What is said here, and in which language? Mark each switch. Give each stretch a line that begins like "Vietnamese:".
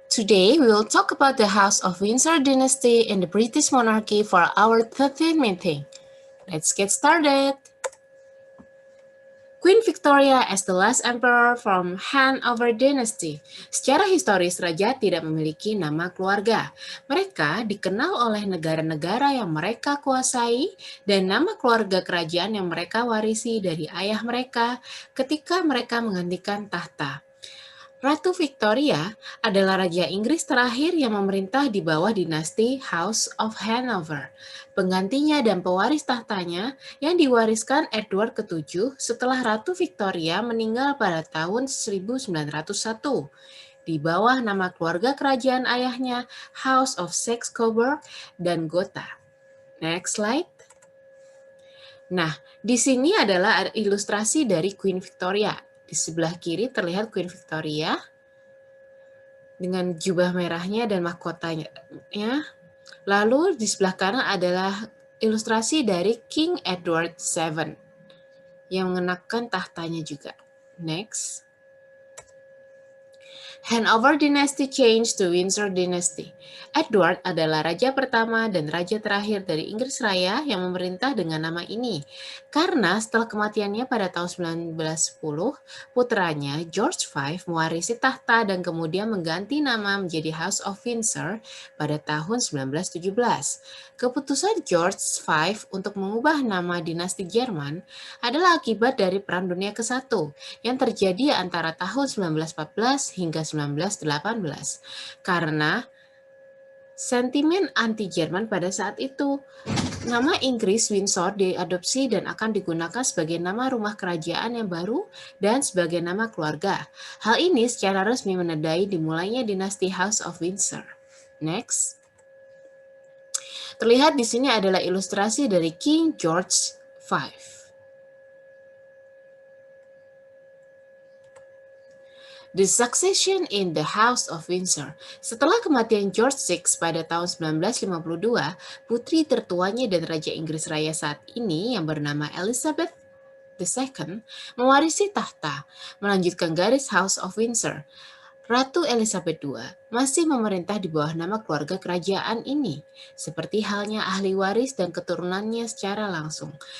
English: Today, we will talk about the House of Windsor dynasty and the British monarchy for our 13th meeting. Let's get started. Queen Victoria as the last emperor from Hanover Dynasty.
Indonesian: Secara historis, raja tidak memiliki nama keluarga. Mereka dikenal oleh negara-negara yang mereka kuasai dan nama keluarga kerajaan yang mereka warisi dari ayah mereka ketika mereka menggantikan tahta. Ratu Victoria adalah Raja Inggris terakhir yang memerintah di bawah dinasti House of Hanover. Penggantinya dan pewaris tahtanya yang diwariskan Edward ke-7 setelah Ratu Victoria meninggal pada tahun 1901 di bawah nama keluarga kerajaan ayahnya House of Saxe-Coburg dan Gotha.
English: Next slide.
Indonesian: Nah, di sini adalah ilustrasi dari Queen Victoria. Di sebelah kiri terlihat Queen Victoria dengan jubah merahnya dan mahkotanya. Lalu di sebelah kanan adalah ilustrasi dari King Edward VII yang mengenakan tahtanya juga.
English: Next. Hanover Dynasty changed to Windsor Dynasty.
Indonesian: Edward adalah raja pertama dan raja terakhir dari Inggris Raya yang memerintah dengan nama ini. Karena setelah kematiannya pada tahun 1910, putranya George V mewarisi tahta dan kemudian mengganti nama menjadi House of Windsor pada tahun 1917. Keputusan George V untuk mengubah nama dinasti Jerman adalah akibat dari Perang Dunia ke-1 yang terjadi antara tahun 1914 hingga 1918 karena sentimen anti-Jerman pada saat itu. Nama Inggris Windsor diadopsi dan akan digunakan sebagai nama rumah kerajaan yang baru dan sebagai nama keluarga. Hal ini secara resmi menandai dimulainya dinasti House of Windsor.
English: Next.
Indonesian: Terlihat di sini adalah ilustrasi dari King George V.
English: The Succession in the House of Windsor.
Indonesian: Setelah kematian George VI pada tahun 1952, putri tertuanya dan Raja Inggris Raya saat ini yang bernama Elizabeth II mewarisi tahta, melanjutkan garis House of Windsor. Ratu Elizabeth II masih memerintah di bawah nama keluarga kerajaan ini, seperti halnya ahli waris dan keturunannya secara langsung.